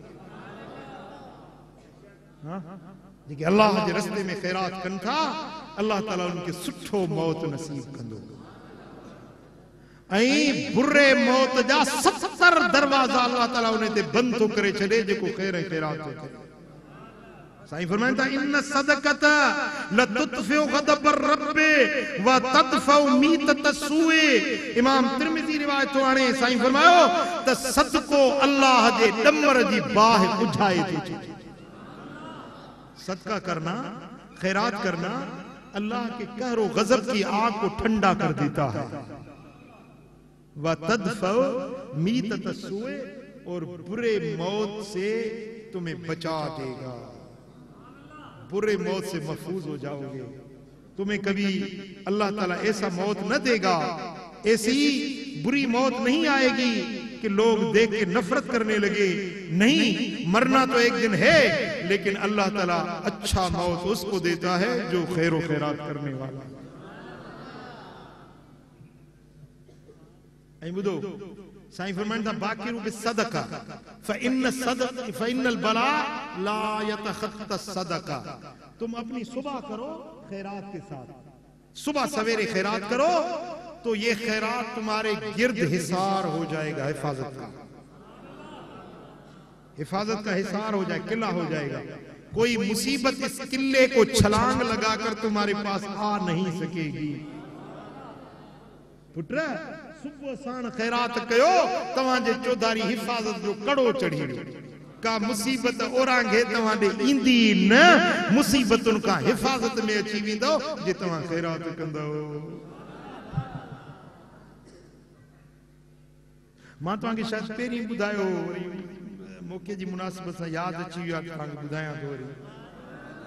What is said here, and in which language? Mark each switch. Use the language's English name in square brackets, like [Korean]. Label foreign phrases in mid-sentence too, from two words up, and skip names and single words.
[Sindhi] जेके अल्लाह जे रस्ते में ख़ैरात कनि था, अल्लाह ताला उनखे सुठो मौत नसीब कंदो। ऐं बुरे मौत जा 70 दरवाज़ा अल्लाह ताला उन ते बंदि थो करे छॾे, जेको ख़ैर ऐं ख़ैरात थो करे। साईं फरमाइनि था, [Arabic] إن الصدقة لتطفئ غضب الرب و تدفع ميتة السوء. [Sindhi] इमाम तिरमिज़ी रिवायत थो आणे। साईं फरमायो त सदको अल्लाह जे ॾमर जी बाहि बुझाए थो छॾे। [Hindi] सदका करना, खैरात करना अल्लाह के कहरो गजब की आग को ठंडा कर देता है। [Arabic] و تدفع ميتة السوء, [Hindi] और बुरे मौत से तुम्हें बचा देगा। बुरे मौत से महफूज हो जाओगे। तुम्हें कभी अल्लाह ताला ऐसा मौत न देगा, ऐसी बुरी मौत नहीं आएगी कि लोग देख के नफरत करने लगे। नहीं, मरना तो एक दिन है, लेकिन अल्लाह ताला अच्छा मौत उसको देता है जो खैर व खैरात करने वाला। [Sindhi] बुधो, साईं फरमाइनि था, [Arabic] باكروا بالصدقة فإن البلاء لا يتخطى الصدقة. [Hindi] तुम अपनी सुबह करो खैरात के साथ, सुबह सवेरे खैरात करो तो ये खैरात तुम्हारे गिर्द हिसार हो जाएगा। हिफाजत का हिसार हो जाए, किला हो जाएगा। कोई मुसीबत इस किले को छलांग लगाकर तुम्हारे पास आ नहीं सकेगी। [Sindhi] पुत्र सुबह साण खैरात कयो, तवांजे चौधारी हिफाजत जो कड़ो चढ़ी। का मुसीबत ओरांगे तवांडे ईंदी न, मुसीबतुन का हिफाजत में अची वेंदो जे तवां खैरात कंदो। मां तव्हांखे शायद पहिरीं ॿुधायो, मौके जी मुनासिबत सां यादि अची वियो आहे, तव्हांखे ॿुधायां थो वरी।